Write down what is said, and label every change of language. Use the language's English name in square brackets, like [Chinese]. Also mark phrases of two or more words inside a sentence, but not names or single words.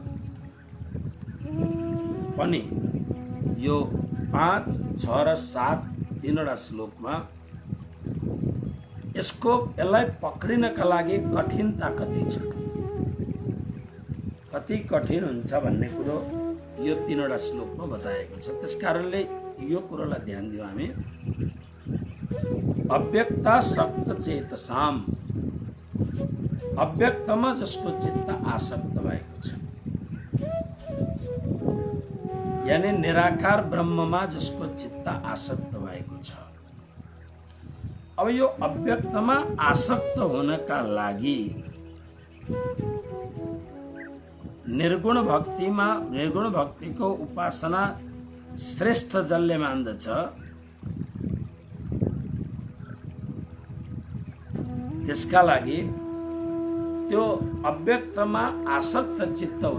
[Nepali] पनि यो 5, 6 र 7 तीनवटा श्लोकमा यसलाई पक्रिनका लागि कठिनता कति छ, कति कठिन हुन्छ भन्ने कुरो यो तीनवटा श्लोकमा बताएको छ। त्यसकारणले यो कुरोलाई ध्यान दियौँ हामी। [Sanskrit] अव्यक्ता सक्त चेतसाम, [Nepali] अव्यक्तमा जसको चित्त आसक्त भएको छ, यानी निराकार ब्रह्ममा जसको चित्त आसक्त भएको छ। अब यो अव्यक्तमा आसक्त हुनका लागि निर्गुण भक्तिको उपासना श्रेष्ठ जसले मान्दछ त्यसका लागि त्यो अव्यक्तमा आसक्त चित्त हो।